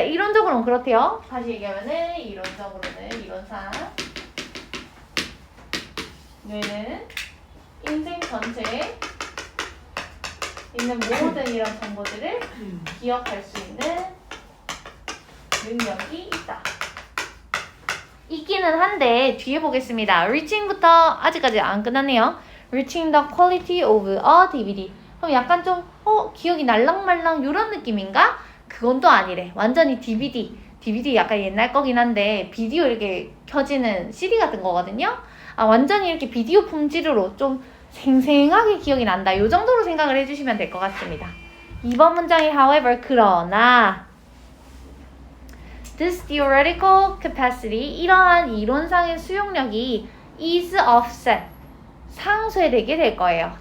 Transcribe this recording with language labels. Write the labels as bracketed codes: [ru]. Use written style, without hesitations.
[ko] 이론적으로는 그렇대요. 다시 얘기하면은 이론적으로는 이론상 뇌는 인생 전체에 있는 모든 이런 정보들을 기억할 수 있는 능력이 있다. 있기는 한데 뒤에 보겠습니다. Reaching부터 아직까지 안 끝났네요. [en] Reaching the quality of a DVD. [ko] 그럼 약간 좀 기억이 날랑말랑 이런 느낌인가? 그건 또 아니래. 완전히 DVD 약간 옛날 거긴 한데 비디오 이렇게 켜지는 CD 같은 거거든요. 완전히 이렇게 비디오 품질로 좀 생생하게 기억이 난다. 이 정도로 생각을 해주시면 될 것 같습니다. 2번 문장이 however 그러나 [en] This theoretical capacity [ko] 이러한 이론상의 수용력이 [en] is offset [ko] 상쇄되게 될 거예요.